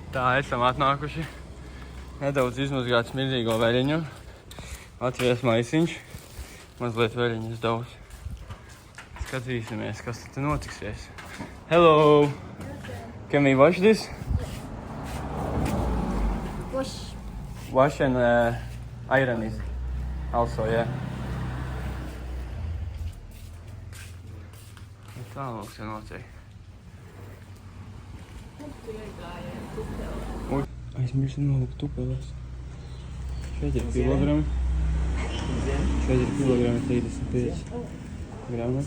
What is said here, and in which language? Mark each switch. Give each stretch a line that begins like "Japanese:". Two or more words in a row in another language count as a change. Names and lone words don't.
Latvian: Tā, esam atnākuši. Nedaudz izmazgāt smirdīgo veļiņu. Atvies maisiņš. Mazliet veļiņas daudz. Skatīsimies, kas te notiksies.
English: Hello! Can we wash this? Wash and iron it. Also, yeah.
Latvian: Tālāk te notiek. Aizmirsim nolikt tupeles. Šeit ir kilogrami. Šeit ir kilogrami 35 grami.